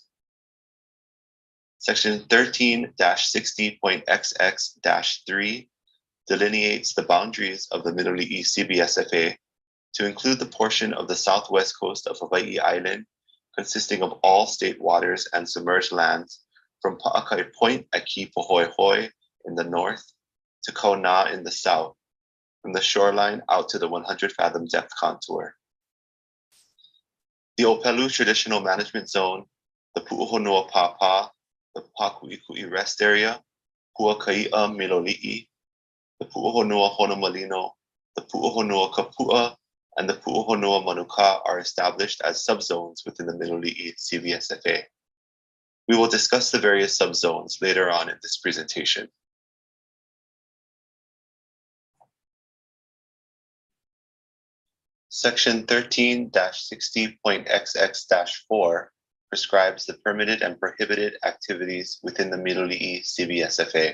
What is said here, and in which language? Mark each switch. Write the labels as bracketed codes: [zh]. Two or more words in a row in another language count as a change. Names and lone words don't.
[en] Section 13-60.XX-3 delineates the boundaries of the Miloli CBSFA to include the portion of the southwest coast of Hawai'i Island, consisting of all state waters and submerged lands from Paʻakai Point at Kīpāhoehoe in the north to Kaunā in the south, from the shoreline out to the 100-fathom depth contour. The ʻŌpelu Traditional Management Zone, the Puʻuhonua Pāpā, the Pākuʻikuʻi Rest Area, Puakaiʻa Miloliʻi, the Puʻuhonua Honomalino, the Puʻuhonua Kapuʻa, and the Puʻuhonua Manukā are established as subzones within the Miloli CBSFA. We will discuss the various subzones later on in this presentation. Section 13-60.XX-4 prescribes the permitted and prohibited activities within the Miloli CBSFA.